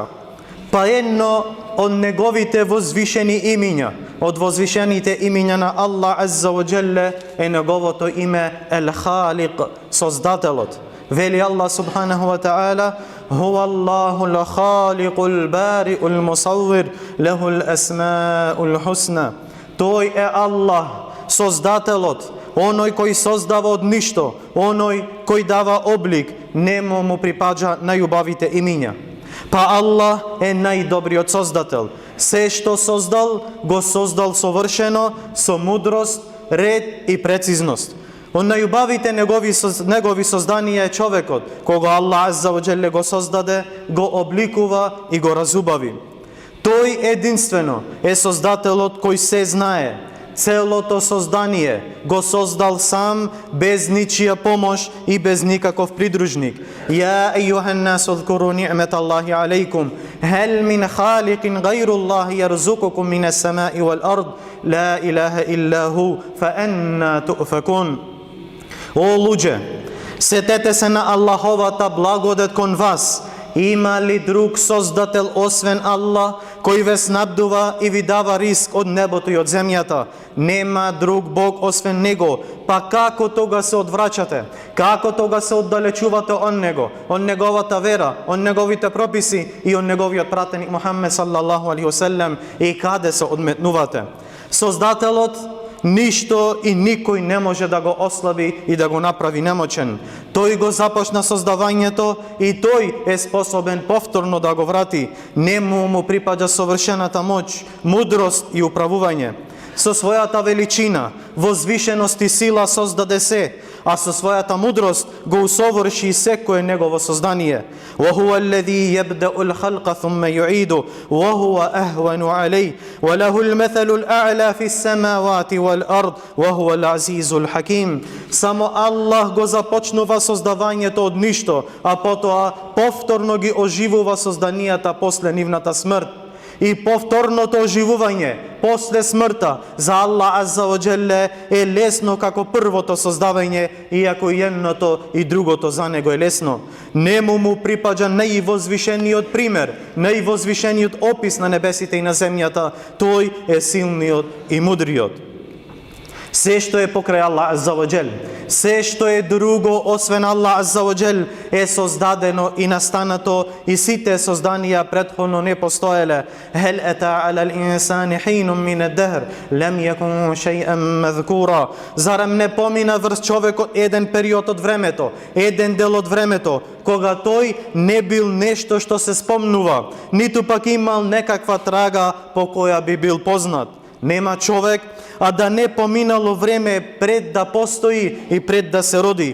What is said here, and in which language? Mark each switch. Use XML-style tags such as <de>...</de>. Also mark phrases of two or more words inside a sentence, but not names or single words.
<mk>Па едно од неговите возвишени имиња, од возвишените имиња на Аллах</mk> <ar>عز وجل</ar> <mk>е неговото име Ел-Халиқ, Создателот.</mk> <ar>Вели الله سبحانه وتعالى: هو الله الخالق البارئ المصور له الأسماء الحسنى."</ar> <mk>Тој е Аллах, Создателот, оној кој создава од ништо, оној кој дава облик, нему му припаѓа најубавите имиња. Па Аллах е најдобриот Создател. Се што создал, го создал совршено, со мудрост, ред и прецизност. Од најубавите негови созданија е човекот, кога Аллах</mk> <ar>عز وجل</ar> <mk>го создаде, го обликува и го разубави. Тој единствено е Создателот кој се знае. Целото создание го создал сам, без ничија помош и без никаков придружник.</mk> <ar>يا أيها الناس اذكروا نعمت الله عليكم هل من خالق غير الله يرزقكم من السماء والأرض لا إله إلا هو فأنى تؤفكون.</ar> <mk>О луѓе, сетете се на Аллаховата благодет кон вас. Има ли друг Создател освен Аллах, кој ве снабдува и ви дава риск од небото и од земјата? Нема друг Бог освен Него. Па како тога се одвраќате? Како тога се оддалечувате од Него, од Неговата вера, од Неговите прописи и од Неговиот пратеник Мухаммед</mk> <ar>صلى الله عليه وسلم?</ar> <mk>И каде се одметнувате? Создателот ништо и никој не може да го ослаби и да го направи немочен. Тој го започна создавањето и тој е способен повторно да го врати. Нему му припаѓа совршената моќ, мудрост и управување. Со својата величина, возвишеност и сила создаде се, а со својата мудрост го усоврши секое негово создание.</mk> <ar>وَهُوَ الَّذِي يَبْدَأُ الْخَلْقَ ثُمَّ يُعِيدُ وَهُوَ أَهْوَنُ عَلَيْهِ وَلَهُ الْمَثَلُ الْأَعْلَى فِي السَّمَاوَاتِ وَالْأَرْضِ وَهُوَ الْعَزِيزُ الْحَكِيمُ.</ar> <mk>Само Аллах го започнува создавањето од ништо, а потоа повторно ги оживува созданијата после нивната смрт. И повторното оживување после смртта за Аллах</mk> <ar>عز وجل</ar> <mk>е лесно како првото создавање, иако и едното и другото за него е лесно. Нему му припаѓа највозвишениот пример, највозвишениот опис на небесите и на земјата. Тој е силниот и мудриот. Се што е покрај Аллах</mk> <ar>عز وجل,</ar> <mk>се што е друго освен Аллах</mk> <ar>عز وجل</ar> <mk>е создадено и настанато и сите созданија претходно не постоеле.</mk> <ar>هل أتى على الإنسان حين من الدهر لم يكن شيئا مذكورا.</ar> <mk>Зарем не помина врз човекот еден период од времето, еден дел од времето, кога тој не бил нешто што се спомнува, ниту пак имал некаква трага по која би бил познат. Нема човек, а да не поминало време пред да постои и пред да се роди.</mk>